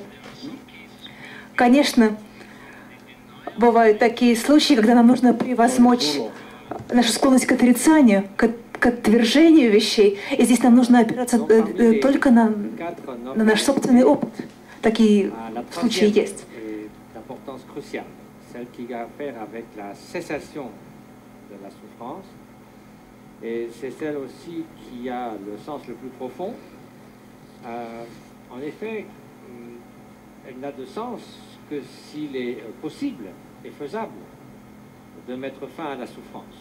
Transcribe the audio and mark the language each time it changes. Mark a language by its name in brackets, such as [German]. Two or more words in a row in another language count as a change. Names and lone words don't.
[Russian] Конечно, бывают такие случаи, когда нам нужно превозмочь нашу склонность к отрицанию, к отвержению вещей. И здесь нам нужно опираться только на наш собственный опыт. Такие случаи есть. [French] Cruciale, celle qui a à faire avec la cessation de la souffrance, et c'est celle aussi qui a le sens le plus profond. En effet, elle n'a de sens que s'il est possible et faisable de mettre fin à la souffrance.